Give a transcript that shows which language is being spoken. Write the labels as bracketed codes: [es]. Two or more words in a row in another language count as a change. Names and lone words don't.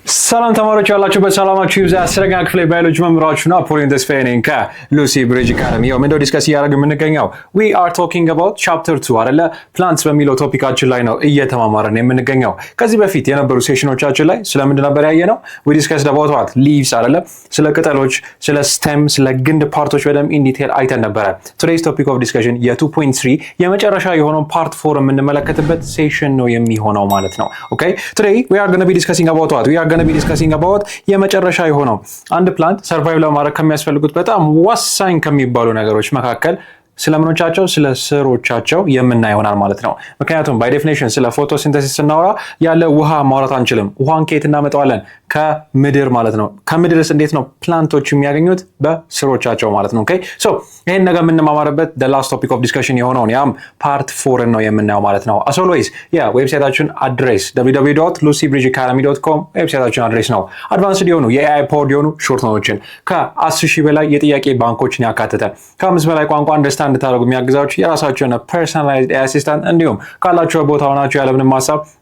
[am] ሰላም ተማሪዎች ያላችሁ በሰላማችሁ ይብዛ። አስረኛ ክፍል ባዮሎጂ መምህራችሁና ፖሊን ተስፋዬ ነኝ ከሉሲ ብሪጅ አካዳሚ። ያው ምንድነው ዲስከስ እያደረግን የምንገኘው [en] we are talking about chapter 2 [am] አይደለ plants በሚለው ቶፒካችን ላይ ነው እየተማማረን የምንገኘው። ከዚህ በፊት የነበሩ ሴሽኖቻችን ላይ ስለምንድን ነበር ያየነው? [en] we discussed about what leaves [am] አይደለ፣ ስለ ቅጠሎች፣ ስለ stem፣ ስለ ግንድ ፓርቶች በደንብ [en] in detail [am] አይተን ነበረ። [en] today's topic of discussion [am] የ2.3 የመጨረሻ የሆነው ፓርት 4 የምንመለከትበት ሴሽን ነው የሚሆነው ማለት ነው። [en] okay today we are going to be discussing about what we are going to be discussing about [am] የመጨረሻ የሆነው አንድ ፕላንት ሰርቫይቭ ለማድረግ ከሚያስፈልጉት በጣም ወሳኝ ከሚባሉ ነገሮች መካከል ስለምኖቻቸው ስለ ስሮቻቸው የምናየው ይሆናል ማለት ነው። ምክንያቱም [en] by definition [am] ስለ ፎቶሲንተሲስ ስናወራ ያለ ውሃ ማውራት አንችልም። ውሃን ከየት እናመጣዋለን? ከምድር ማለት ነው። ከምድርስ እንዴት ነው ፕላንቶች የሚያገኙት? በስሮቻቸው ማለት ነው። [en] okay so [am] ይሄን ነገር የምንማማርበት [en] the last topic of discussion [am] የሆነውን ያም ፓርት 4 ነው የምናየው ማለት ነው። [en] as always [am] ዌብሳይታችን አድሬስ www.lucybridgeacademy.com ዌብሳይታችን አድሬስ ነው። አድቫንስድ የሆኑ የኤአይ ፓወርድ የሆኑ ሾርት ኖቶችን ከ10,000 በላይ የጥያቄ ባንኮችን ያካተተ ከ5 በላይ ቋንቋ አንደርስታንድ እንድታደርጉ የሚያግዛችሁ የራሳችሁ የሆነ ፐርሰናላይዝድ አሲስታንት እንዲሁም ካላችሁ ቦታ ሆናችሁ ያለምንም ሀሳብ